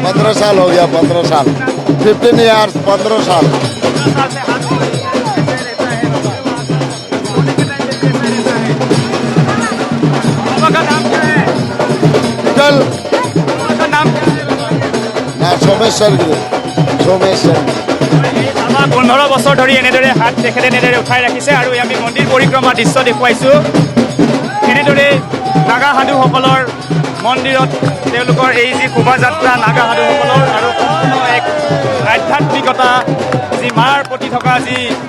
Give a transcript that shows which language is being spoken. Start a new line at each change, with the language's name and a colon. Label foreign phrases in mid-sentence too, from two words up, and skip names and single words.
Hindi: 15 साल हो गया। 15 साल 15 ईयर्स 15 साल। 15 साल से हाथ ऐसे रहता है बाबा। सोने के टाइम पे कैसे रहता है? बाबा का नाम क्या है? चल बाबा का नाम क्या है बाबा? ना सोमेश्वर
Assamese: বাবা 15 বছৰ ধৰি এনেদৰে হাত তেখেতে এনেদৰে উঠাই ৰাখিছে। আৰু আমি মন্দিৰ পৰিক্ৰমা দৃশ্য দেখুৱাইছোঁ। এনেদৰে নাগা সাধুসকলৰ মন্দিৰত তেওঁলোকৰ এই যি শোভাযাত্ৰা নাগা সাধুসকলৰ আৰু সম্পূৰ্ণ এক আধ্যাত্মিকতা যি মাৰ প্ৰতি থকা যি